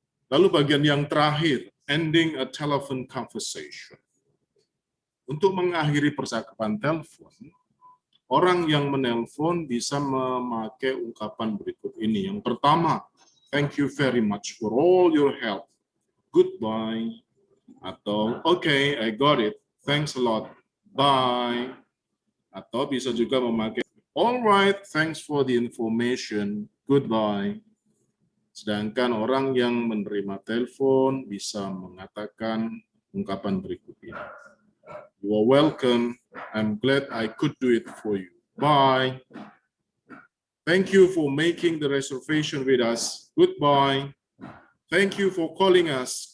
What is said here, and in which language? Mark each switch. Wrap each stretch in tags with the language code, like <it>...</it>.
<id>Lalu bagian yang terakhir,</id> <en>ending a telephone conversation.</en> <id>Untuk mengakhiri percakapan telepon, orang yang menelpon bisa memakai ungkapan berikut ini. Yang pertama,</id> <en>thank you very much for all your help. Goodbye.</en> <id>Atau,</id> <en>okay, I got it. Thanks a lot. Bye.</en> <id>Atau bisa juga memakai,</id> <en>all right, thanks for the information. Goodbye.</en> <id>Sedangkan orang yang menerima telepon bisa mengatakan ungkapan berikut ini.</id> <en>You are welcome. I'm glad I could do it for you. Bye. Thank you for making the reservation with us. Goodbye. Thank you for calling us.</en>